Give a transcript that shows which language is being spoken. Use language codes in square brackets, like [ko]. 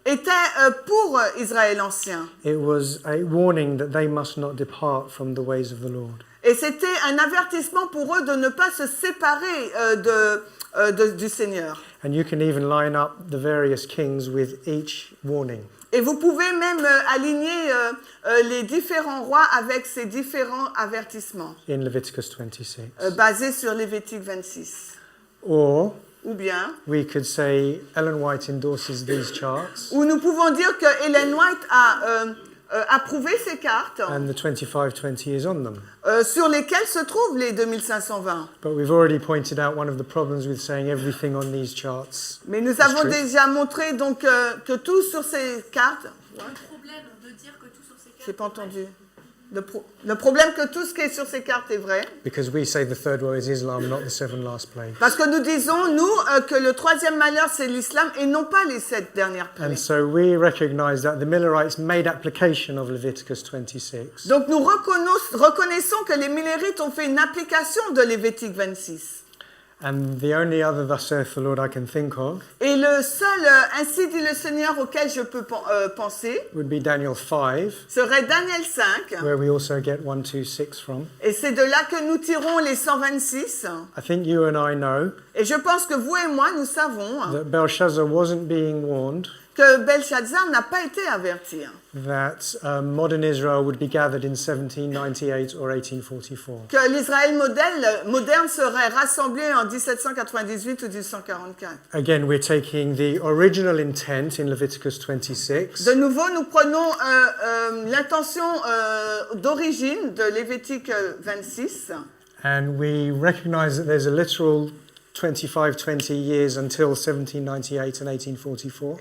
[fr] étaient pour Israël ancien. [en] It was a warning that they must not depart from the ways of the Lord. [fr] Et c'était un avertissement pour eux de ne pas se séparer du Seigneur. [en] And you can even line up the various kings with each warning. [fr] Et vous pouvez même aligner les différents rois avec ces différents avertissements [en] In Leviticus 26. [fr] basés sur Lévitique 26. [en] Or [fr] Ou bien, [en] we could say Ellen White endorses these charts. [fr] ou nous pouvons dire que Ellen White a approuvé ces cartes [en] and the 2520 is on them. [fr] sur lesquelles se trouvent les 2520. [en] But we've already pointed out one of the problems with saying everything on these charts. [fr] Mais nous avons [en] true. [fr] déjà montré donc que tout sur ces cartes. Le problème de dire que tout sur ces cartes. J'ai pas entendu. Le problème que tout ce qui est sur ces cartes est vrai. [en] Because we say the third woe is Islam, not the seven last plagues. [fr] Parce que nous disons, nous, que le troisième malheur, c'est l'islam et non pas les 7 dernières [en] And [fr] plaies. [en] so we recognize that the Millerites made application of Leviticus 26. [fr] Donc nous reconnaissons que les Millérites ont fait une application de Lévitique 26. [en] And the only other thus saith the Lord I can think of [fr] Et le seul, ainsi dit le Seigneur, auquel je peux penser, [en] would be Daniel 5, [fr] serait Daniel 5. [en] where we also get 126 from. [fr] Et c'est de là que nous tirons les 126. [en] I think you and I know [fr] Et je pense que vous et moi, nous savons [en] that Belshazzar wasn't being warned [fr] que Belshazzar n'a pas été averti. [en] that modern Israel would be gathered in 1798 or 1844. [fr] Que l'Israël moderne serait rassemblé en 1798 ou 1844. [en] Again, we're taking the original intent in Leviticus 26 [fr] De nouveau, nous prenons l'intention d'origine de Lévitique 26 [en] and we recognize that there's a literal 25-20 years until 1798 and 1844.